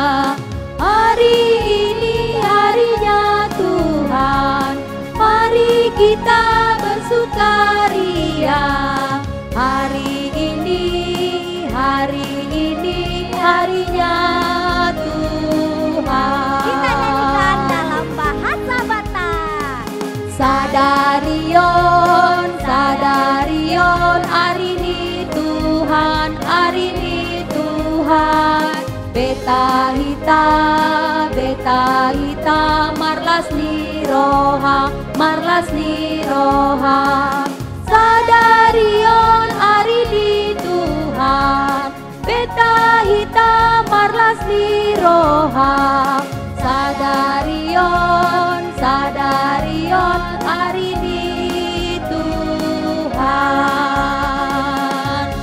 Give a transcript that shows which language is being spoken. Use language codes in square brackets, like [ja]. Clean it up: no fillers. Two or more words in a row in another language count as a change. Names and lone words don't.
[id] Hari ini harinya Tuhan, mari kita bersukaria. Hari ini harinya Tuhan. Kita nyanyikan dalam bahasa Batak. [bbc] Sadarion, sadarion, [id] hari ini Tuhan, hari ini Tuhan. [bbc] Beta hita, marlas ni roha, marlas ni roha. [id] Sadarion, hari ini Tuhan. [bbc] Beta hita, marlas ni roha. Sadarion, [id] hari ini Tuhan.